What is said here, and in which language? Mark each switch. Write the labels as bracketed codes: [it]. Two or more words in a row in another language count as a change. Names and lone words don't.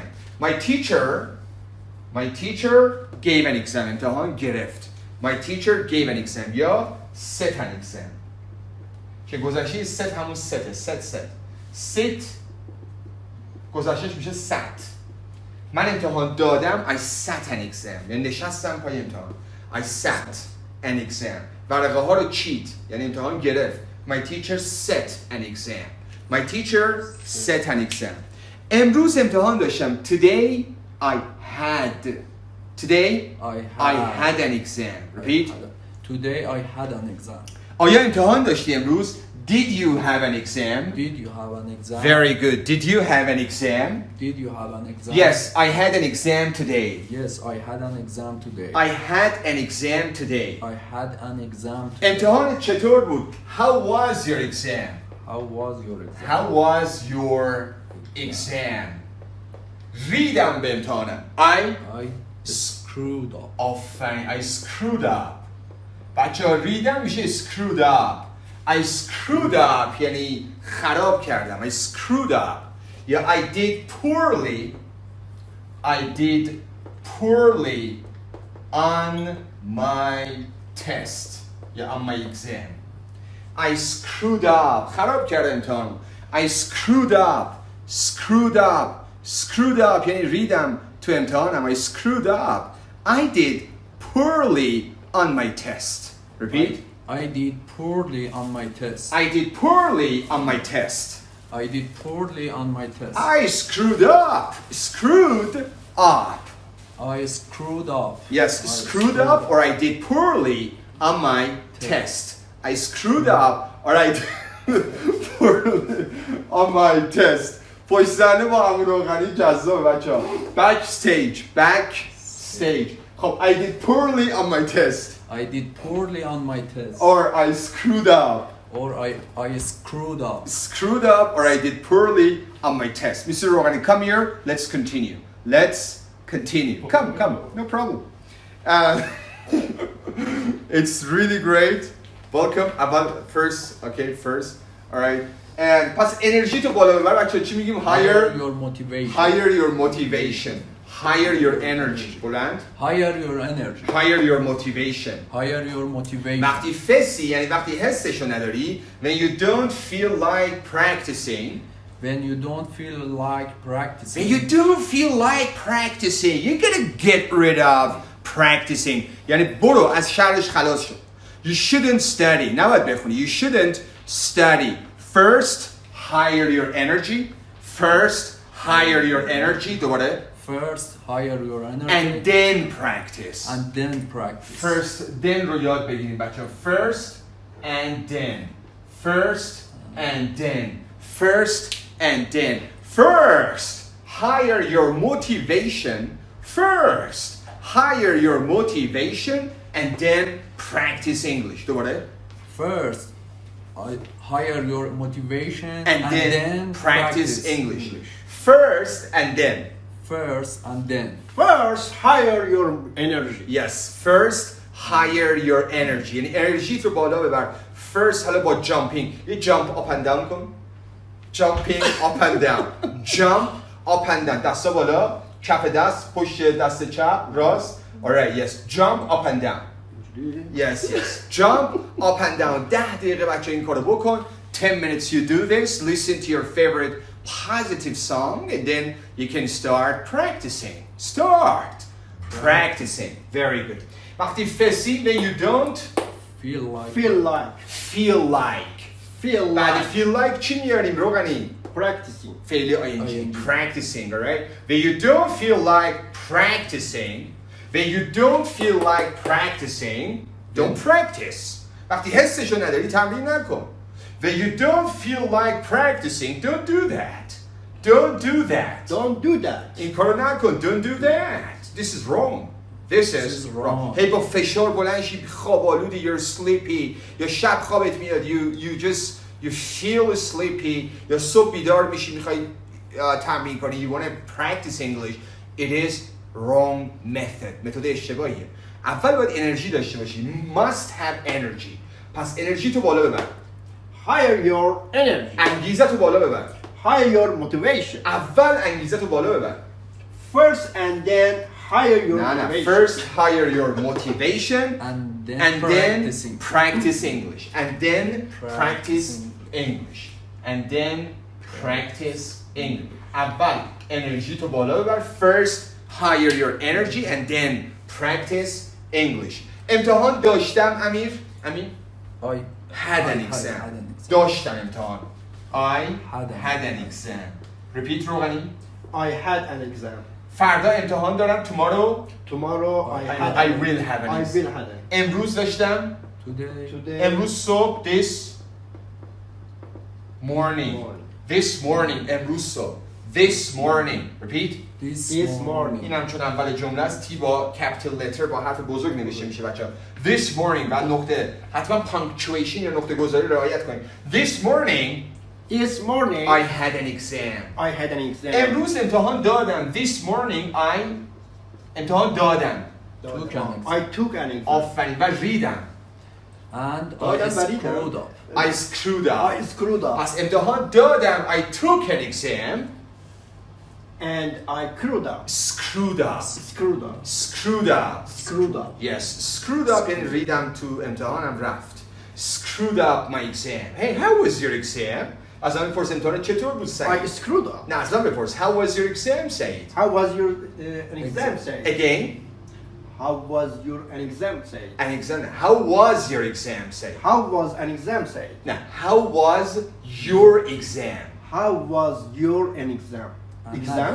[en] My teacher gave an exam. [fa] امتحان گرفت. [en] My teacher gave an exam. یا set an exam. [fa] که گذشته set همون set. sit گذشتهش میشه sat. من امتحان دادم. [en] I sat an exam. [fa] یعنی نشستم پای امتحان. [en] I sat an exam. [fa] ورقه ها رو چید، یعنی امتحان گرفت. [en] My teacher set an exam. My teacher set an exam. [fa] امروز امتحان داشتم. [en] Today I had. Today I had an exam. Repeat. Today I had an exam. [fa] آیا امتحان داشتی امروز؟ [en] Did you have an exam? Did you have an exam? Very good. Did you have an exam? Did you have an exam? Yes, I had an exam today. Yes, I had an exam today. I had an exam today. I had an exam today. [fa] امتحان چطور بود؟ [en] How was your exam? How was your exam? How was your exam? [fa] ریدم به امتحانم. [en] I screwed up. آفرین. I screwed up. [fa] بچه ها ریدم میشه [en] screwed up. I screwed up [fa] یعنی خراب کردم. [en] I screwed up. یا I did poorly. I did poorly on my test. یا on my exam. I screwed up. [fa] خراب کردم امتحان. [en] I screwed up. Screwed up. Screwed up [fa] یعنی ریدم تو امتحانم. [en] I screwed up. I did poorly on my test. Repeat. I did poorly on my test. I did poorly on my test. I did poorly on my test. I screwed up. Screwed up. I screwed up. Yes, I screwed up or I did poorly on my test. I screwed up or I did poorly on my test. [fa] پشت صحنه با امون روغنی جذاب بچه‌ها. [en] Backstage. Backstage. خب I did poorly on my test. I did poorly on my test. Or I screwed up. Or I screwed up. Screwed up or I did poorly on my test. Mr. Roghani, come here. Let's continue. Let's continue. Come. No problem. It's really great. Welcome. About first. All right. And [fa] پس انرژی تو بالا ببر بچه‌ها. چی میگیم؟ [en] Higher your motivation. Higher your motivation. Higher your energy. بلند. Higher your energy. Higher your motivation. Higher your motivation. [fa] وقتی فسی یعنی وقتی حسشو نداری. [en] When you don't feel like practicing. When you don't feel like practicing. When you don't feel like practicing, you're gonna get rid of practicing. [fa] یعنی برو از شرش خلاص شو. [en] You shouldn't study. [fa] نباید بخونی. [en] You shouldn't study. First, higher your energy. First, higher your energy. [fa] دوباره. [en] First, higher your energy. And then practice. And then practice. First, then [fa] رو یاد بگیریم بچه ها. [en] First and then. First and then. First and then. First, higher your motivation. First, higher your motivation and then practice English. [fa] دوباره. [en] First, higher your motivation and then practice English. First and then. First and then. First, higher your energy. Yes, first higher your energy. [fa] یعنی انرژی رو بالا ببر. First حالا با jumping. [en] یه jump up and down کن. Jumping up and down. Jump up and down. [fa] دستا بالا. کف دست. پشت دست چپ. راست. [en] Alright, yes. Jump up and down. Yes. Jump up and down. 10 [fa] دقیقه بچه این کارو بکن. [en] 10 minutes you do this. Listen to your favorite positive song and then you can start practicing. Start practicing. Very good. [fa] وقتی فسی [en] when you don't feel like. [fa] بعد [en] feel like [fa] چی میاریم روغنی؟ [en] practicing. [fa] فعلی ing. [en] Practicing, alright? When you don't feel like practicing, don't practice. [fa] وقتی حسشو نداری تمرین نکن. [en] When you don't feel like practicing, don't do that. Don't do that. [fa] این کارو نکن. [en] Don't do that. This is wrong. This is wrong. [fa] هی با فشار بلند شی خواب آلودی. [en] You're sleepy. [fa] یا شب خوابت میاد. [en] You feel sleepy. [fa] یا صبح بیدار میشی میخوای تمرین کنی. [en] You want to practice English. It is wrong method. [fa] متد اشتباهیه. اول باید انرژی داشته باشی. [en] Must have energy. [fa] پس انرژی تو بالا ببر. [en] Higher your energy. [fa] انگیزه تو بالا ببر. [en] Higher your motivation. [fa] اول انگیزه تو بالا ببر. [en] First and then higher your motivation. First higher your motivation And then practice English. And then practice English. And then practice English. [fa] اول انرژی تو بالا ببر. [en] First higher your energy and then practice English. [fa] امتحان داشتم امیر [en] I had an had exam an exam. [fa] داشتم امتحان I [en] Had had an exam repeat روغنی I had an exam. [fa] فردا امتحان دارم tomorrow [en] Tomorrow I will have an I exam will have an. [fa] امروز داشتم [en] Today. Today. [fa] امروز صبح [en] this morning this morning [fa] امروز صبح [en] this morning repeat This morning. [fa] این هم چون اول جمله است تی با [en] capital letter [fa] با حرف بزرگ نوشته میشه بچه‌ها [en] this morning [fa] و نقطه حتما punctuation یا نقطه گذاری رعایت کنید [en] this morning This morning I had an exam I had an exam. [fa] امروز امتحان دادم [en] this morning I [fa] امتحان دادم [en] Took an exam. I took an exam. [fa] آفرین و ریدم [en] And [fa] آدم [en] I [fa] بریدم. [en] screwed up. I screwed I up screwed up. پس امتحان دادم I took an exam And I screwed up. screwed up Screwed up. screwed up Screwed up. yes screwed up [fa] یعنی ریدم تو امتحانم رفت [en] screwed up my exam hey how was your exam [fa] از من بپرس امتحان چطور بود [en] I سعید screwed up. [fa] نه از من بپرس [en] how was your exam [fa] سعید [en] How was your an exam say? again How was your an exam say? an exam how was your exam say How was an exam say? now how was your exam How was your an exam? Exam?